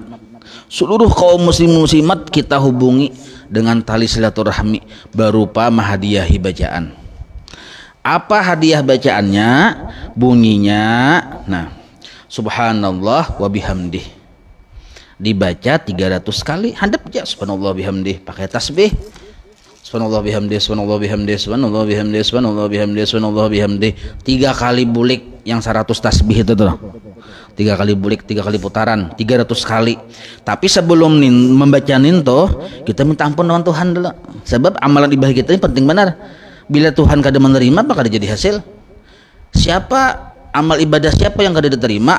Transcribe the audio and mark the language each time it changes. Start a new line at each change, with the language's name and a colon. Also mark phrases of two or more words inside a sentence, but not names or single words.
Banjar: Seluruh kaum muslimin muslimat kita hubungi dengan tali silaturahmi berupa mahadiyahi bacaan. Apa hadiah bacaannya? Bunyinya, nah,
Arabic: سبحان الله وبحمده.
Banjar: Dibaca 300 kali, handap aja
Arabic: سبحان الله بحمده,
Banjar: pakai tasbih.
Arabic: سبحان الله بحمده سبحان الله بحمده سبحان الله بحمده سبحان الله بحمده سبحان الله بحمده.
Banjar: 3 kali bulik yang 100 tasbih itu tuh. 3 kali bulik, 3 kali putaran, 300 kali. Tapi sebelum membaca ninto, kita minta ampun dengan Tuhan dulu. Sebab amalan ibadah kita ini penting benar. Bila Tuhan kada menerima maka kada jadi hasil. Siapa amal ibadah siapa yang kada diterima?